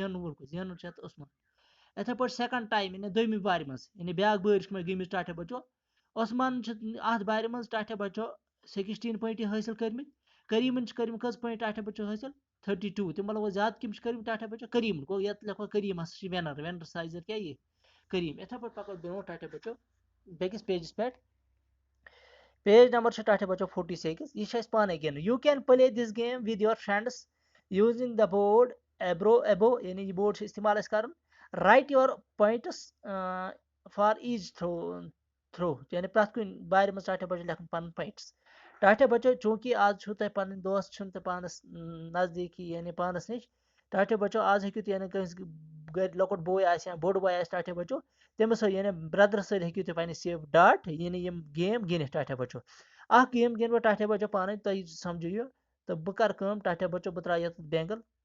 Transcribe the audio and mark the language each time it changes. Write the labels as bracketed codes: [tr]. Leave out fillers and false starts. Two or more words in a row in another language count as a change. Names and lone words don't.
[ks] زینن وول چھُ اتھ عثمان یِتھے پٲٹھۍ سیکنڈ ٹایم یعنی دوٚیمہِ بارِ منٛز یعنی بیاکھ بٲرۍ چھِ مےٚ گٔمٕژ ٹاٹھو بچو عثمان چھِ اتھ بارِ منٛز ٹاٹھو بچو 16 پویِنٹ حٲصِل کٔرمٕتۍ کریٖمن چھِ کٔرمٕتۍ کٔژ پویِنٹ ٹاٹھو بچو حٲصِل 32 تَمہِ علاوٕ گوٚو زیادٕ کٔمۍ چھِ کٔرمٕتۍ ٹاٹھو بچو کریٖم گوٚو یتھ لیکھو کریٖم ہسا چھِ وِنر سایزر کیاہ یہِ کریم یِتھے پٲٹھۍ پکو برونٛٹھ ٹاٹھو بچو بیٚکِس پیجس پٮ۪ٹھ پیج نمبر چھُ ٹاٹھو بچو 46 یہِ چھُ اَسہِ پانے گِنٛدُن [en] you can play this game with your friends using the board above [ks] یعنی یہِ بورڈ چھُ استعمال اَسہِ کرُن [en] write your points for each [ks] تھرو یعنی پرٛٮ۪تھ کُنہِ بارِ منٛز ٹاٹھو بچو لیکھُن پنُن پویِنٹس ٹاٹھو بچو چوٗنکہِ آز چھُو تۄہہِ پنٕنۍ دوست چھِنہٕ تۄہہِ پانس نزدیٖکی یعنی پانس نِش ٹاٹھو بچو آز ہیٚکِو تُہۍ یعنی کٲنٛسہِ گرِ لۄکُٹ بوے آسہِ یا بوٚڑ بوے آسہِ ٹاٹھو بچو تٔمِس سۭتۍ یعنی برٛدرٕ سۭتۍ ہیٚکِو تُہۍ پنٕنہِ سیو ڈاٹ یعنی یِم گیم گِنٛدِتھ ٹاٹھو بچو اکھ گیم گِنٛدٕ بہٕ ٹاٹھو بچو پانے تُہۍ سمجھِو یہِ تہٕ بہٕ کرٕ کٲم ٹاٹھو بچو بہٕ ترٛاوٕ یتھ بینگل